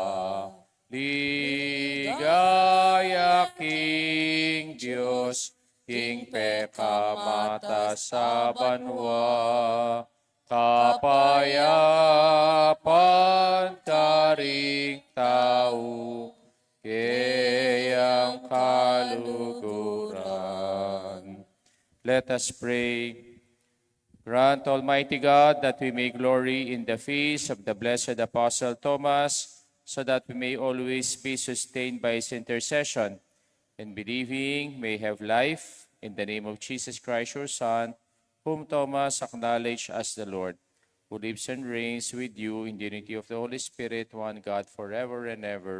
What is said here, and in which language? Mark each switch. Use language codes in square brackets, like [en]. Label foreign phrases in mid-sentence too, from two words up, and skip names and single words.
[pam] Ligaya King Diyos, King pekamata sa banwa, kapayapan karing tao, kayang kaluguran. [en] Let us pray. Grant, Almighty God, that we may glory in the feast of the blessed Apostle Thomas, so that we may always be sustained by his intercession, and believing may have life in the name of Jesus Christ, your Son, whom Thomas acknowledged as the Lord, who lives and reigns with you in the unity of the Holy Spirit, one God, forever and ever.